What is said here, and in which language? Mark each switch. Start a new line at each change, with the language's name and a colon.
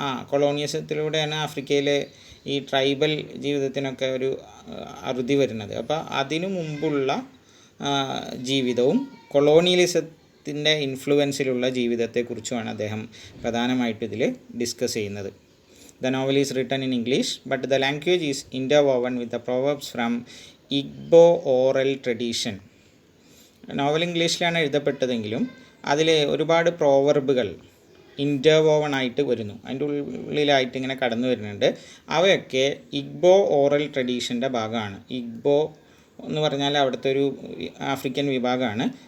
Malayalam: കൊളോണിയലിസത്തിലൂടെയാണ് ആഫ്രിക്കയിലെ ഈ ട്രൈബൽ ജീവിതത്തിനൊക്കെ ഒരു അറുതി വരുന്നത്. അപ്പോൾ അതിനു മുമ്പുള്ള ജീവിതവും കൊളോണിയലിസത്തിൻ്റെ ഇൻഫ്ലുവൻസിലുള്ള ജീവിതത്തെക്കുറിച്ചുമാണ് അദ്ദേഹം പ്രധാനമായിട്ട് ഇതിൽ ഡിസ്കസ് ചെയ്യുന്നത്.
English: The novel is written in English, but the language is interwoven with the proverbs from Igbo oral tradition.
Malayalam: Novel ഇംഗ്ലീഷിലാണ് എഴുതപ്പെട്ടതെങ്കിലും അതിൽ ഒരുപാട് പ്രോവർബുകൾ ഇൻ്റർവോവണായിട്ട് വരുന്നു, അതിൻ്റെ ഉള്ളിലായിട്ട് ഇങ്ങനെ കടന്നു വരുന്നുണ്ട്. അവയൊക്കെ ഇഗ്ബോ ഓറൽ ട്രഡീഷൻ്റെ ഭാഗമാണ്. ഇഗ്ബോ എന്ന് പറഞ്ഞാൽ അവിടുത്തെ ഒരു ആഫ്രിക്കൻ വിഭാഗമാണ്.